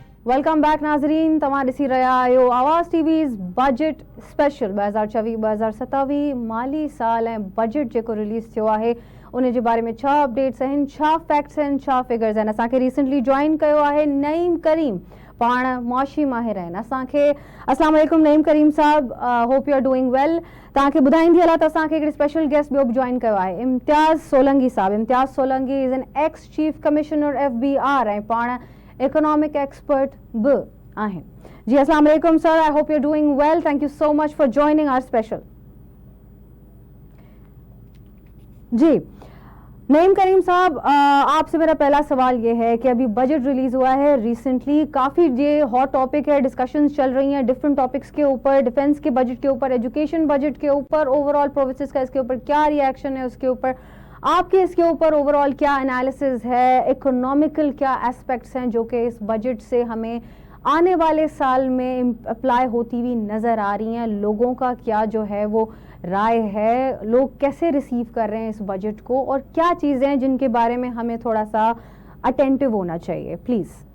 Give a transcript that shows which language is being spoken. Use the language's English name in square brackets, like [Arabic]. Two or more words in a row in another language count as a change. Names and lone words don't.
[English] welcome back [Sindhi] नाज़रीन, तव्हां ॾिसी रहिया आहियो आवाज़ टीवीज़ [English] budget special [Sindhi] 2024-2027 माली साल ऐं बजट जेको रिलीज़ थियो आहे उन जे बारे में छा अपडेट्स आहिनि, छा फैक्ट्स आहिनि, छा फिगर्स आहिनि। असांखे [English] recently join [Sindhi] कयो आहे नईम करीम, पाण मुआशी माहिर आहिनि असांखे। [Arabic] السلام علیکم [Sindhi] नईम करीम साहब, [English] Hope you are doing well. [Sindhi] तव्हांखे ॿुधाईंदी हलां त असांखे हिकिड़ी [English] special guest [Sindhi] ॿियो बि जॉइन कयो आहे, इम्तियाज़ सोलंगी साहब। इम्तियाज़ सोलंगी [English] is an ex chief commissioner FBR [Sindhi] ऐं पाण [English] economic expert [Sindhi] भी आहिनि। जी [Arabic] السلام علیکم [Sindhi] सर, [English] I hope you are doing well, thank you so much for joining our special. [Urdu] جی نعیم کریم صاحب، آپ سے میرا پہلا سوال یہ ہے کہ ابھی بجٹ ریلیز ہوا ہے ریسنٹلی، کافی یہ [English] hot topic [Urdu] ہے، ڈسکشنز چل رہی ہیں ڈفرنٹ ٹاپکس کے اوپر، ڈیفنس کے بجٹ کے اوپر, [English] education budget [Urdu] کے اوپر, [English] overall provinces [Urdu] کا اس کے اوپر کیا ری ایکشن ہے، اس کے اوپر آپ کے اس کے اوپر اوورآل کیا اینالسس ہے، اکنامیکل کیا ایسپیکٹس ہیں جو کہ اس بجٹ سے ہمیں آنے والے سال میں اپلائی ہوتی ہوئی نظر آ رہی ہیں، لوگوں کا کیا جو ہے وہ رائے ہے، لوگ کیسے ریسیو کر رہے ہیں اس بجٹ کو، اور کیا چیزیں ہیں جن کے بارے میں ہمیں تھوڑا سا اٹینٹو ہونا چاہیے، پلیز.